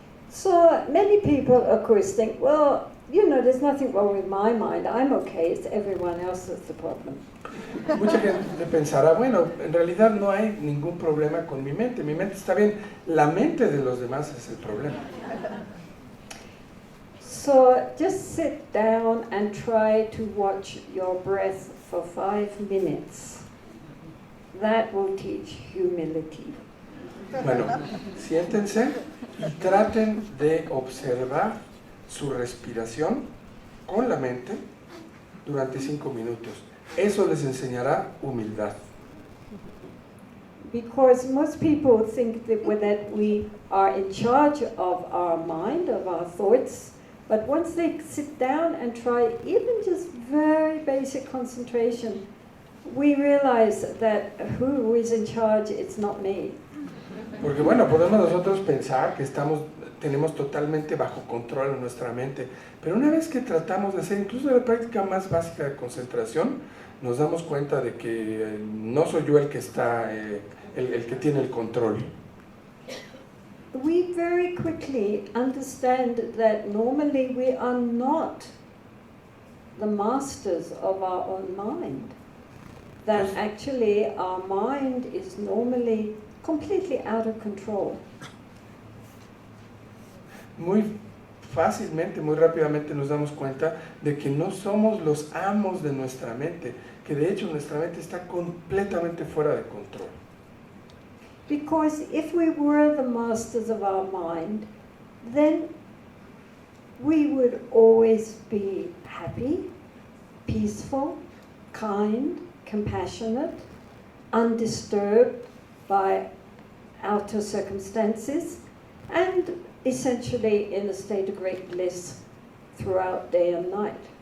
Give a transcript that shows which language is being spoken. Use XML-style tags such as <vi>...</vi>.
<en>So many people, of course, think, well, there's nothing wrong with my mind. I'm okay. It's everyone else that's the problem.</en> <es>Mucha gente pensará, bueno, en realidad no hay ningún problema con mi mente está bien, la mente de los demás es el problema.</es> <en>So just sit down and try to watch your breath for 5 minutes. That will teach humility.</en> <es>Bueno, siéntense y traten de observar su respiración con la mente durante 5 minutos. Eso les enseñará humildad.</es> <en>Because most people think that we are in charge of our mind, of our thoughts, but once they sit down and try even just very basic concentration, we realize that who is in charge, it's not me.</en> <es>Porque bueno, podemos nosotros pensar que tenemos totalmente bajo control en nuestra mente, pero una vez que tratamos de hacer incluso la práctica más básica de concentración, nos damos cuenta de que no soy yo el que está, el que tiene el control.</es> <en>We very quickly understand that normally we are not the masters of our own mind. That actually our mind is normally completely out of control.</en> <es>Muy fácilmente, muy rápidamente nos damos cuenta de que no somos los amos de nuestra mente, que de hecho nuestra mente está completamente fuera de control.</es> <en>Because if we were the masters of our mind, then we would always be happy, peaceful, kind, compassionate, undisturbed by outer circumstances, and essentially in a state of great bliss throughout day and night.</en>